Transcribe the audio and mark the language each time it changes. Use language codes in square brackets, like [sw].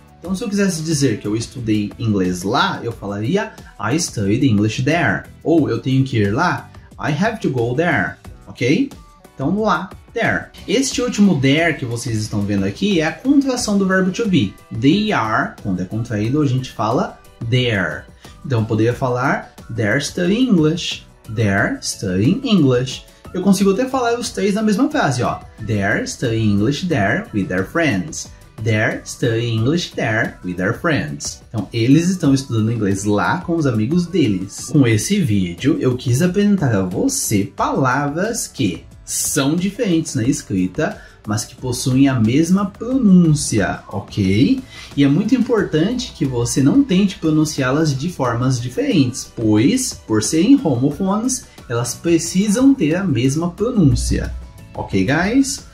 [pt] Então se eu quisesse dizer que eu estudei inglês lá, eu falaria [en] I studied English there. [pt] Ou eu tenho que ir lá, [en] I have to go there. [pt] Ok? Então lá, there. Este último there que vocês estão vendo aqui é a contração do verbo to be. They are, quando é contraído, a gente fala there. Então eu poderia falar [en] they're studying English. They're studying English. [pt] Eu consigo até falar os três na mesma frase, ó. [en] They're studying English there with their friends. They're studying English there with their friends. [pt] Então, eles estão estudando inglês lá com os amigos deles. Com esse vídeo, eu quis apresentar a você palavras que são diferentes na escrita, mas que possuem a mesma pronúncia, ok? E é muito importante que você não tente pronunciá-las de formas diferentes, pois, por serem homophones, elas precisam ter a mesma pronúncia. Ok, guys?